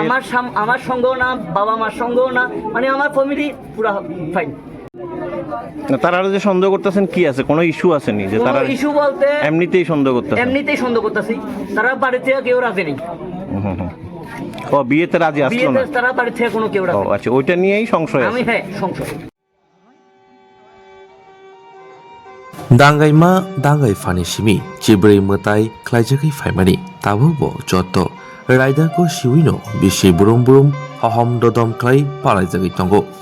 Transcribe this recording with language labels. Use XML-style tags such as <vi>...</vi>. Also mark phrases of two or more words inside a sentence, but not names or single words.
<bn>আমার সঙ্গেও না, বাবা মার সঙ্গেও না, মানে আমার ফ্যামিলি পুরা ফাইন। না, তারা যে সন্দেহ করতেছেন কি আছে, কোনো ইস্যু আছে নি যে তারা ইস্যু বলতে এমনিতেই সন্দেহ করতেছেন? এমনিতেই সন্দেহ করতেছি, তারা বাড়ি থেকে কেউ রাজি নেই। ও বিয়েতে রাজি আসলো বিয়েতে না? তারা বাড়ি থেকে কোনো কেউ ও রাজি নেই। আচ্ছা, ওইটা নিয়েই সংশয় আমি আছে। হ্যাঁ সংশয়।</bn> <trp>Dangai ma dangai fani simi chibrei mutai klaijagai faimani tabubo joto raida ko shiwino bishi burum burum hahom dodom klai palaijagai tongo</trp>